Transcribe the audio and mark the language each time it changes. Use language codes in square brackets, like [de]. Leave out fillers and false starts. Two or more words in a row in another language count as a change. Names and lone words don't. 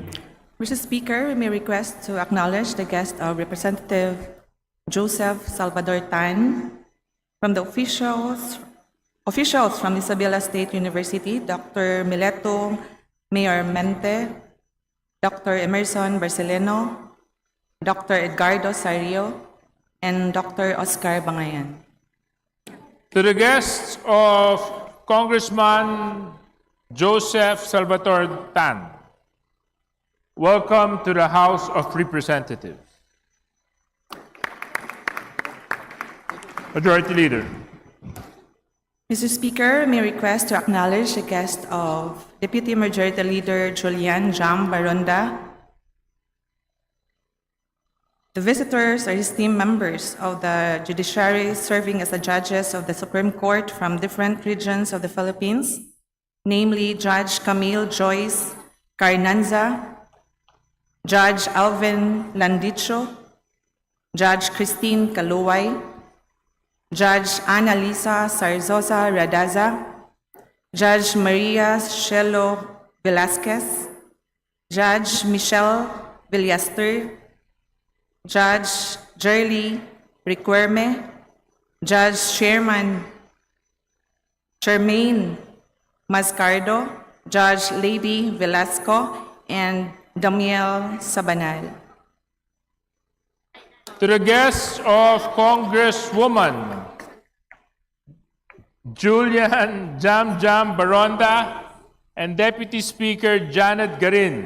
[en] Mr. Speaker, we may request to acknowledge the guest of Representative Joseph Salvador Tan from the officials from Isabela State University, Dr. Mileto Mayor Mente, Dr. Emerson Barceleno, Dr. Edgardo Sario, and Dr. Oscar Bangayan. To the guests of Congressman Joseph Salvatore Tan, welcome to the House of Representatives. Majority Leader. Mr. Speaker, may request to acknowledge the guest of Deputy Majority Leader Julian Jam Baronda. The visitors are esteemed members of the judiciary serving as the judges of the Supreme Court from different regions of the Philippines, namely Judge Camille Joyce Carnanza, Judge Alvin Landicho, Judge Christine Kaluway, Judge Annalisa Sarzosa Radaza, Judge Maria Shelo Velasquez, Judge Michelle Villaster, Judge Jerly Requerme, Judge Charmaine Mascardo, Judge Lady Velasco, and Damiel Sabanal. To the guests of Congresswoman Julian Jam Baronda and Deputy Speaker Janet Garin.